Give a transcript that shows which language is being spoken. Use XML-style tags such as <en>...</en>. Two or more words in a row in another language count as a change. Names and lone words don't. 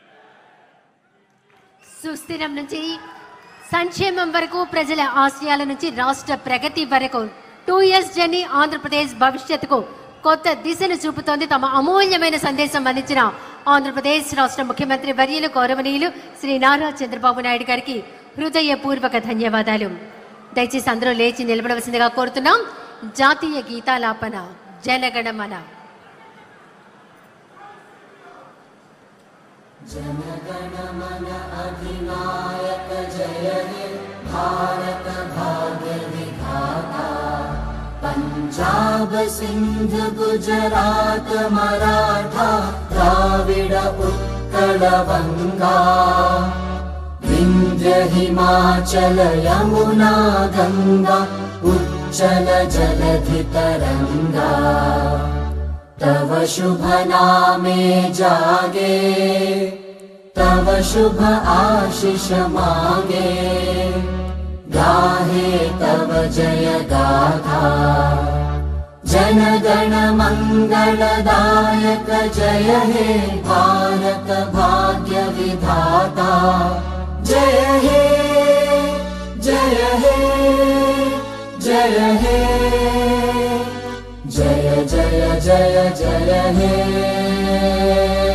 <te>సుస్థిరం నుంచి సంక్షేమం వరకు, ప్రజల ఆశయాల నుంచి రాష్ట్ర ప్రగతి వరకు 2 years జర్నీ ఆంధ్రప్రదేశ్ భవిష్యత్తుకు కొత్త దిశను చూపుతోంది. తమ అమూల్యమైన సందేశం అందించిన ఆంధ్రప్రదేశ్ రాష్ట్ర ముఖ్యమంత్రి వర్యులు గౌరవనీయులు శ్రీ నారా చంద్రబాబు నాయుడు గారికి హృదయపూర్వక ధన్యవాదాలు. దయచేసి అందరూ లేచి నిలబడవలసిందిగా కోరుతున్నాం. జాతీయ గీతాలాపన జనగణమన.</te> <bn>জনগণমন অধিনায়ক জয় হে ভারত ভাগ্য বিধাতা, পঞ্জাব সিন্ধ গুজরাট মারাঠা দ্রাবিড় উৎকল বঙ্গ, বিন্ধ্য হিমাচল যমুনা গঙ্গা উচ্ছল জলধি তরঙ্গ, তব শুভ নামে জাগে, তব শুভ আশিস মাগে, গাহে তব জয় গাথা, জনগণ মঙ্গলদায়ক জয় হে ভারত ভাগ্য বিধাতা, জয় হে জয় হে জয় হে জয় জয় জয় জয় হে।</bn>